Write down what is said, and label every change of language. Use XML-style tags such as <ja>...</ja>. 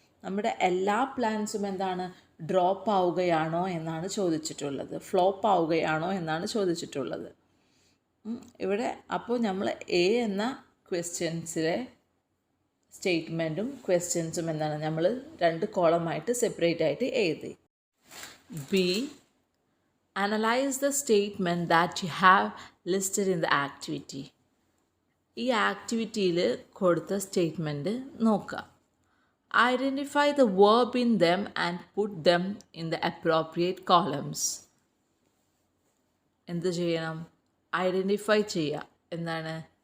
<ml>നമ്മുടെ എല്ലാ പ്ലാൻസും എന്താണ്? ഡ്രോപ്പ് ആവുകയാണോ എന്നാണ് ചോദിച്ചിട്ടുള്ളത്. ഫ്ലോപ്പ് ആവുകയാണോ എന്നാണ് ചോദിച്ചിട്ടുള്ളത്. ഇവിടെ അപ്പോൾ നമ്മൾ എ എന്ന ക്വസ്റ്റ്യൻസിലെ സ്റ്റേറ്റ്മെൻറ്റും ക്വസ്റ്റ്യൻസും എന്താണ്? നമ്മൾ 2 കോളമായിട്ട് സെപ്പറേറ്റ് ആയിട്ട് എഴുതി.</ml> <en>B, analyze the statement that you have listed in the activity.</en> <ml>ഈ ആക്ടിവിറ്റിയിൽ കൊടുത്ത സ്റ്റേറ്റ്മെൻറ്റ് നോക്കുക.</ml> <en>Identify the verb in them and put them in the appropriate columns.</en> <ml>എന്ത് ചെയ്യണം? ഐഡൻറ്റിഫൈ ചെയ്യുക. എന്താണ്?</ml>